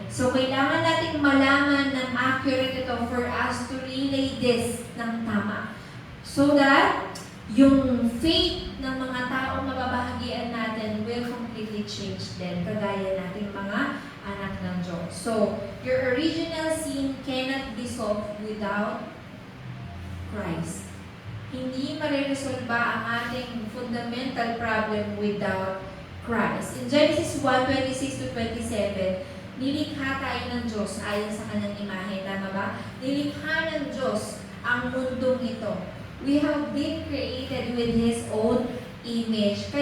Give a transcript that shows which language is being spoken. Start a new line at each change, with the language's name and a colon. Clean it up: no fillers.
Filipino: So, kailangan natin malaman ng accurate ito
English: for us to relay this
Filipino: ng tama. So that yung faith ng mga taong mababahagian natin
English: will completely change
Filipino: din. Kagaya nating mga anak ng Diyos.
English: So, your original sin cannot be solved without Christ.
Filipino: Hindi mariresolba ang ating
English: fundamental problem without Christ.
Filipino: In Genesis 1:26-27, nilikha tayo ng Diyos ayon sa kanyang imahe. Tama ba? Nilikha ng Diyos ang mundong ito.
English: We have been created with His own image.